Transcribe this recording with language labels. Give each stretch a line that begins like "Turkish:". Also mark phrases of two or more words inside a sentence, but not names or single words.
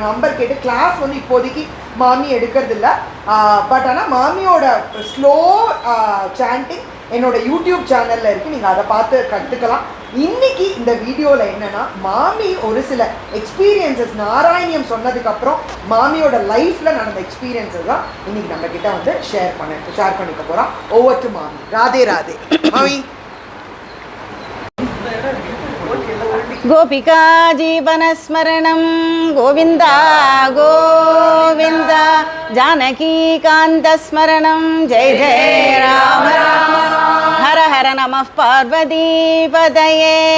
Tamil: நம்பர் கேட்டு கிளாஸ் வந்து இப்போதைக்கு மாமி எடுக்கிறது இல்லை. பட் ஆனால் மாமியோட
English: slow chanting
Tamil: என்னோட யூடியூப் சேனலில் இருக்குது, நீங்கள் அதை பார்த்து கற்றுக்கலாம். இன்னைக்கு இந்த வீடியோவில் என்னென்னா, மாமி ஒரு சில எக்ஸ்பீரியன்சஸ் நாராயணியம் சொன்னதுக்கப்புறம் மாமியோட லைஃப்பில் நடந்த எக்ஸ்பீரியன்ஸஸ் தான் இன்னைக்கு நம்ம கிட்ட வந்து ஷேர் பண்ணிக்க போகிறோம்.
English: over to
Tamil: மாமி. ராதே ராதே மாமி.
Sanskrit: गोपिका जीवनस्मरणं गोविन्दा गोविन्दा जानकीकान्तस्मरणं जय जय राम राम हर हर नमः पार्वतीपतये